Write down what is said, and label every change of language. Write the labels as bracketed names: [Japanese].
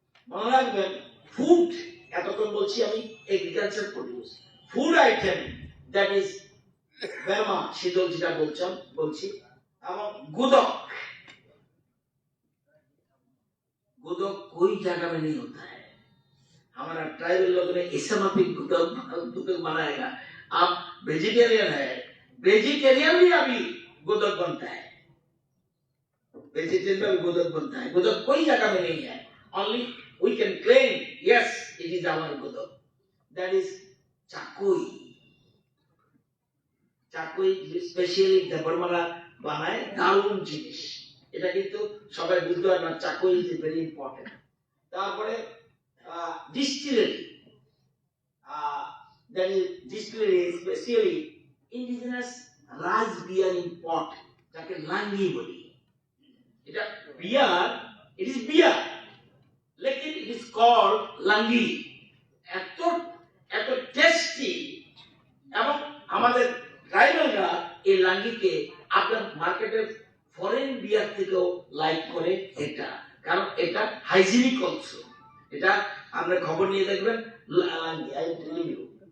[Bangla] মনে রাখবেন, ফুড, এতক্ষণ বলছি আমি agriculture produce, [English] food item that is বেমা, [Bangla] শীতল যেটা বলছি, এবং [Hindi] गुदक कोई जगह में नहीं होता है। हमारा ट्राइबल लोगों ने इसमाफिक गुदक बनाएगा। आप वेजिटेरियन है, वेजिटेरियन भी अभी गुदक बनता है, वेजिटेरियन भी गुदक बनता है। गुदक कोई जगह में नहीं है, [English] only we can claim yes it is our gudak, that is chakhwi. [Bangla] চাকুই specially দেবরমালা বানায়, দারুণ জিনিস, এটা কিন্তু সবাই বুঝতে পারে না। [English] চাকুই is very important. [Bangla] তারপরে distillery, [English] that is distillery, especially indigenous rice beer import, [Bangla] যাকে লাঙ্গি বলি। এটা বিয়ার, [English] it is beer, [Hindi] लेकिन [English] it is called langi. [Bangla] এত টেস্টি, এবং আমাদের ট্রাইবালরা এই লাঙ্গিকে আপনার মার্কেটের ফরেন বিয়ার থেকেও লাইক করে এটা, কারণ এটা হাইজিনিক অলসো। এটা আপনি খবর নিয়ে দেখবেন, লাঙ্গি, [English] I am telling you.